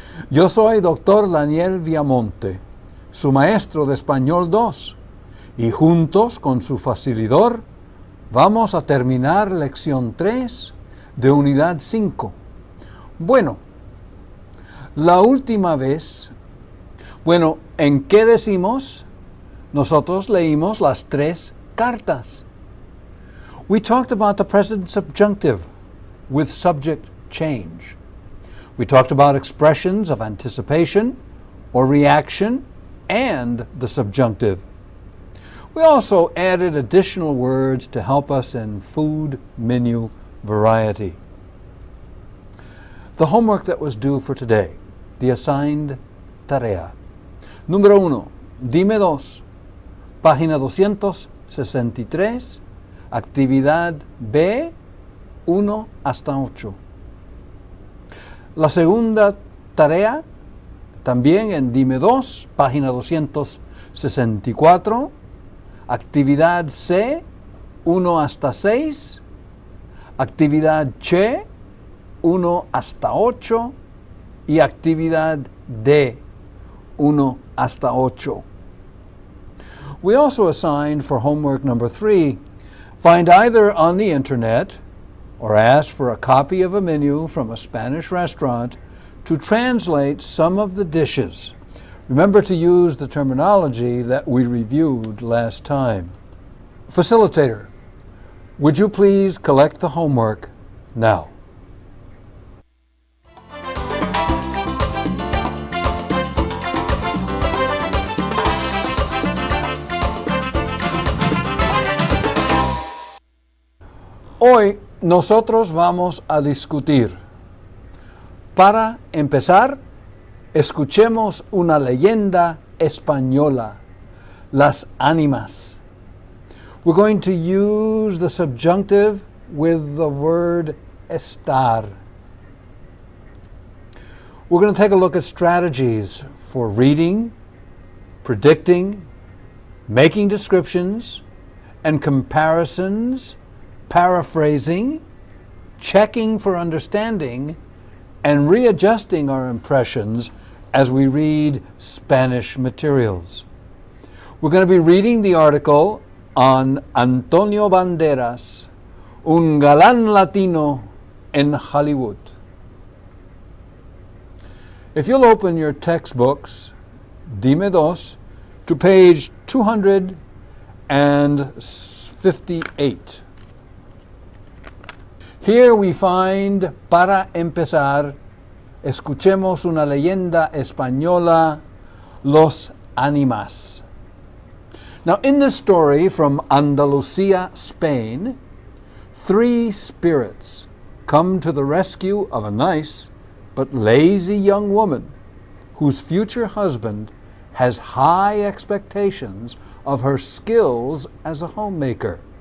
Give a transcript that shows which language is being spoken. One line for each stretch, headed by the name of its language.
Spanish: Yo soy Dr. Daniel Viamonte, su maestro de Español 2, y juntos con su facilitador vamos a terminar lección 3 de unidad 5. Bueno, la última vez, ¿en qué decimos? Nosotros leímos las 3 cartas.
English: We talked about the present subjunctive with subject change. We talked about expressions of anticipation or reaction and the subjunctive. We also added additional words to help us in food menu variety. The homework that was due for today, the assigned tarea.
Spanish: Número 1, dime 2, página 263, actividad B, 1 hasta 8. La segunda tarea, también en Dime 2, página 264, actividad C, 1 hasta 6, actividad C, 1 hasta 8, y actividad D, 1 hasta 8.
English: We also assigned for homework number 3, find either on the internet or ask for a copy of a menu from a Spanish restaurant to translate some of the dishes. Remember to use the terminology that we reviewed last time. Facilitator, would you please collect the homework now?
Spanish: Hoy nosotros vamos a discutir. Para empezar, escuchemos una leyenda española, las ánimas.
English: We're going to use the subjunctive with the word estar. We're going to take a look at strategies for reading, predicting, making descriptions, and comparisons, paraphrasing, checking for understanding, and readjusting our impressions as we read Spanish materials. We're going to be reading the article on Antonio Banderas,
Spanish: un galán latino en Hollywood.
English: If you'll open your textbooks, Dime 2, to page 258. Here we find,
Spanish: para empezar, escuchemos una leyenda española, Los Ánimas.
English: Now, in this story from Andalusia, Spain, 3 spirits come to the rescue of a nice but lazy young woman whose future husband has high expectations of her skills as a homemaker.